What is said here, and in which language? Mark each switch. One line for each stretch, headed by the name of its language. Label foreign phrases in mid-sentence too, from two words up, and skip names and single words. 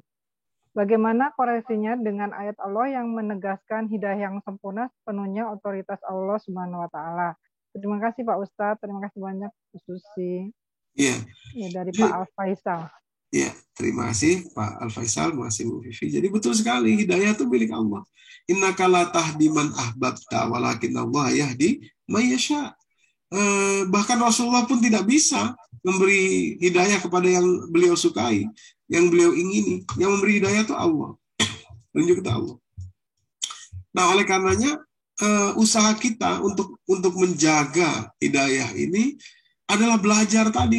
Indonesian: Bagaimana koreksinya dengan ayat Allah yang menegaskan hidayah yang sempurna sepenuhnya otoritas Allah
Arabic: Subhanahu wa taala?
Indonesian: Terima kasih Pak Ustadz, terima kasih banyak Bu Susi. Iya. Ya, dari Pak Al-Faisal. Ya, terima kasih Pak Al-Faisal, terima kasih Bu Vivi. Jadi betul sekali, hidayah itu milik Allah.
Arabic: Innaka la tahdi man ahbabta walakin Allah yahdi may yasha.
Indonesian: Bahkan Rasulullah pun tidak bisa memberi hidayah kepada yang beliau sukai, yang beliau ingini. Yang memberi hidayah itu Allah. Tunjuk itu Allah. Nah, oleh karenanya usaha kita untuk menjaga hidayah ini adalah belajar tadi.